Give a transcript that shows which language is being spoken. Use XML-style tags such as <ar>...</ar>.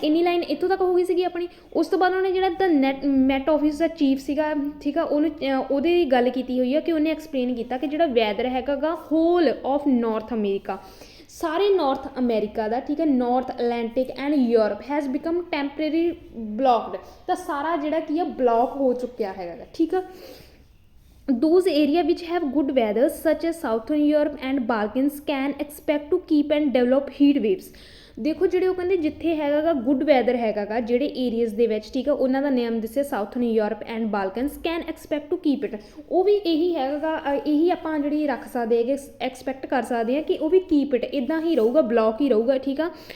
<pa>ਇੰਨੀ ਲਾਈਨ ਇੱਥੋਂ ਤੱਕ ਹੋ ਗਈ ਸੀਗੀ ਆਪਣੀ। ਉਸ ਤੋਂ ਬਾਅਦ ਉਹਨੇ ਜਿਹੜਾ ਮੈਟ ਆਫਿਸ ਦਾ ਚੀਫ ਸੀਗਾ, ਠੀਕ ਆ, ਉਹਨੂੰ ਉਹਦੀ ਗੱਲ ਕੀਤੀ ਹੋਈ ਆ ਕਿ ਉਹਨੇ ਐਕਸਪਲੇਨ ਕੀਤਾ ਕਿ ਜਿਹੜਾ ਵੈਦਰ ਹੈਗਾ ਗਾ</pa> <en>whole of north America,</en> <pa>ਸਾਰੇ ਨਾਰਥ ਅਮੈਰੀਕਾ ਦਾ, ਠੀਕ ਹੈ,</pa> <en>north Atlantic and Europe has become temporary blocked,</en> <pa>ਤਾਂ ਸਾਰਾ ਜਿਹੜਾ ਕੀ ਆ ਬਲੌਕ ਹੋ ਚੁੱਕਿਆ ਹੈਗਾ, ਠੀਕ ਆ।</pa> <en>Those area which have good weather such as Southern Europe and Balkans can expect to keep and develop heat waves।</en> <pa>ਦੇਖੋ ਜਿਹੜੇ ਉਹ ਕਹਿੰਦੇ ਜਿੱਥੇ ਹੈਗਾ ਗਾ ਗੁੱਡ ਵੈਦਰ ਹੈਗਾ ਗਾ ਜਿਹੜੇ ਏਰੀਆਜ਼ ਦੇ ਵਿੱਚ, ਠੀਕ ਆ, ਉਹਨਾਂ ਦਾ ਨੇਮ ਦੱਸਿਆ southern Europe and ਬਾਲਕਨਸ,</pa> <en>can expect to keep it,</en> <pa>ਉਹ ਵੀ ਇਹੀ ਹੈਗਾ ਗਾ, ਇਹੀ ਆਪਾਂ ਜਿਹੜੀ ਰੱਖ ਸਕਦੇ ਹੈਗੇ, ਐਕਸਪੈਕਟ ਕਰ ਸਕਦੇ ਹਾਂ ਕਿ ਉਹ ਵੀ ਕੀਪ ਇਟ ਇੱਦਾਂ ਹੀ ਰਹੂਗਾ, ਬਲੌਕ ਹੀ ਰਹੂਗਾ, ਠੀਕ ਆ।</pa>